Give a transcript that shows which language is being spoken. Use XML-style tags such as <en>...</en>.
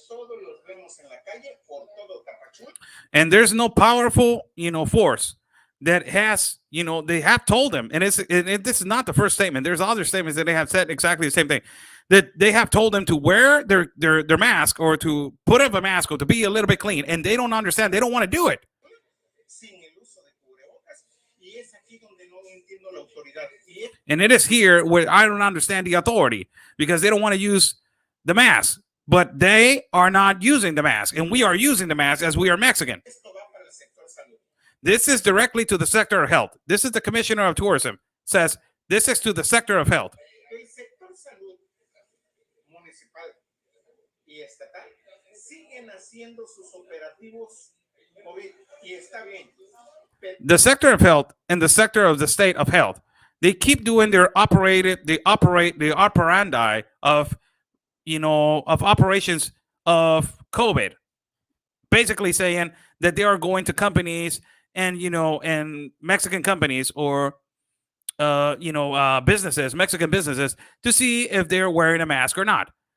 <es>Todos los vemos en la calle por todo Tapachula.</es> <en>and there's no powerful, force that has, they have told them, and this is not the first statement. There's other statements that they have said exactly the same thing, that they have told them to wear their mask, or to put up a mask, or to be a little bit clean, and they don't understand. They don't want to do it.</en> <es>Sin el uso de cubrebocas, y es aquí donde no entiendo la autoridad. Y es</es> <en>And it is here where I don't understand the authority, because they don't want to use the mask, but they are not using the mask, and we are using the mask as we are Mexican.</en> <es>esto va para el sector salud.</es> <en>This is directly to the sector of health. This is the Commissioner of Tourism says this is to the sector of health.</en> <es>El sector salud municipal y estatal siguen haciendo sus operativos COVID y está bien. Pero</es> <en>The sector of health and the sector of the state of health, they keep doing the operandi of, of operations of COVID, basically saying that they are going to companies and, and Mexican companies, or, businesses, Mexican businesses, to see if they're wearing a mask or not.</en>